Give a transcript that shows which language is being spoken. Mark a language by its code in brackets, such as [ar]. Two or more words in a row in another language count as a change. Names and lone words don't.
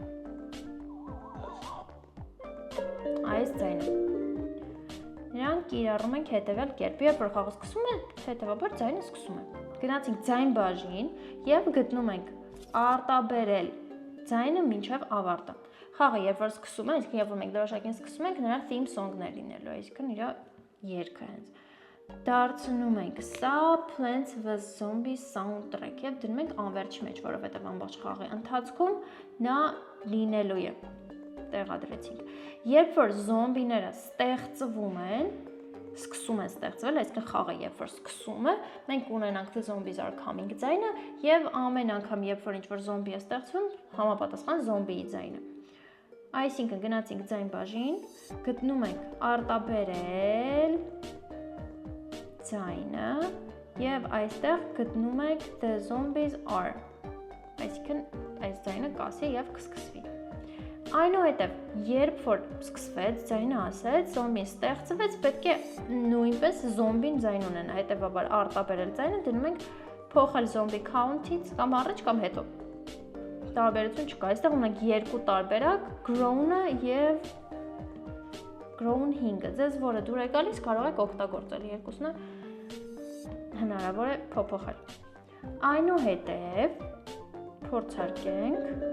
[hy] Այս ձայնը։ Նրանք կիրառում ենք հետևյալ կերպ, երբ որ խաղը սկսում է, հետևաբար ձայնը սկսում է։ Գնացինք ձայն բաժին և գտնում ենք արտաբերել ձայնը մինչև ավարտը։ Խաղը երբ որ սկսում է, այսինքն երբ որ մենք դրոշակին սկսում ենք, նրա [en] theme song- [hy] ներ լինելու, այսինքն իր երգը հենց։ Դարձնում ենք սա Plants vs Zombies soundtrack և դնում ենք անվերջի մեջ, որովհետև ամբողջ խաղի ընթացքում նա լինելու է։ Տեղադրեցինք։ Երբ որ զոմբիները ստեղծվում են, սկսում են ստեղծվել, այսինքն խաղը երբ որ սկսում է, մենք ունենանք [en] the zombies are coming [hy] ձայնը եւ ամեն անգամ երբ որ ինչ-որ զոմբի է ստեղծվում, համապատասխան զոմբիի ձայնը։ Այսինքն գնացինք ձայն բաժին, գտնում ենք արտաբերել ձայնը եւ այստեղ գտնում ենք [en] the zombies are, [hy] այսինքն այս ձայնը կասի եւ կսկսվի։ Այնուհետև, երբ որ սկսվեց, ձայնը ասեց, զոմբին ստեղծվեց, պետք է նույնպես զոմբին ձայն ունենա, հետևաբար արտաբերել ձայնը դնում ենք փոխել [en] zombie count- [hy] ից կամ առաջ կամ հետո։ Տարբերություն չկա, այստեղ ունենք երկու տարբերակ, grown-ը և grown 5-ը, ձեզ որը դուր է գալիս, կարող եք օգտագործել, երկուսն է հնարավոր է փոփոխել։ Այնուհետև փորձարկենք